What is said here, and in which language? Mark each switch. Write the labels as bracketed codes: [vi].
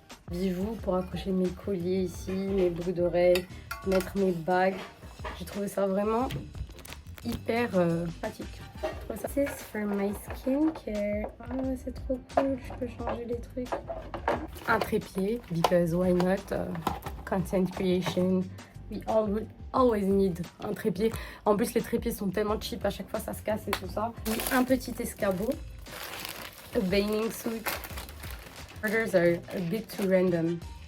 [fr] Bijoux pour accrocher mes colliers ici, mes boucles d'oreilles, mettre mes bagues. J'ai trouvé ça vraiment hyper pratique. [en] This is for my skincare. [fr] Oh, c'est trop cool, je peux changer les trucs. Un trépied, [en] because why not? Content creation. We always need un trépied. [fr] En plus, les trépieds sont tellement cheap, à chaque fois ça se casse et tout ça. Et un petit escabeau. [en] A bathing suit. Orders are a bit too random.